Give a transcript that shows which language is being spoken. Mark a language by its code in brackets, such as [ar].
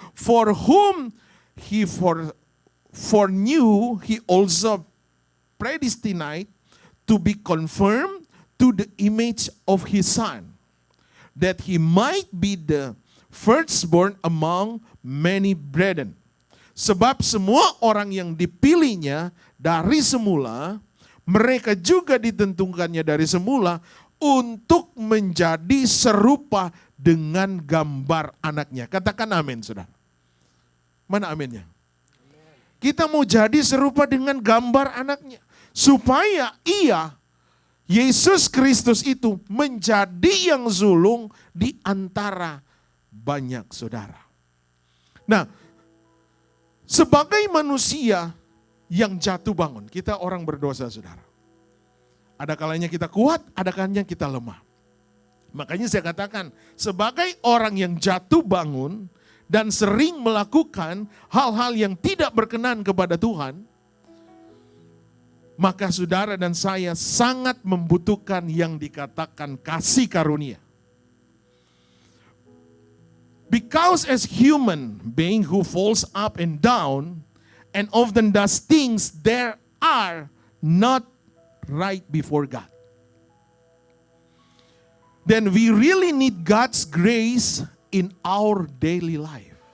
[en] For whom He foreknew, He also predestined to be conformed to the image of His Son, that He might be the firstborn among many brethren. [id] Sebab semua orang yang dipilihnya dari semula, mereka juga ditentukannya dari semula untuk menjadi serupa dengan gambar anaknya. Katakan amin, saudara. Mana aminnya? Kita mau jadi serupa dengan gambar anaknya. Supaya Yesus Kristus itu menjadi yang sulung di antara banyak saudara. Nah, sebagai manusia yang jatuh bangun, kita orang berdosa, saudara. Ada kalanya kita kuat, ada kalanya kita lemah. Makanya saya katakan, sebagai orang yang jatuh bangun dan sering melakukan hal-hal yang tidak berkenan kepada Tuhan, maka saudara dan saya sangat membutuhkan yang dikatakan kasih karunia. [en] Because as human being who falls up and down and often does things that are not right before God, then we really need God's grace in our daily life.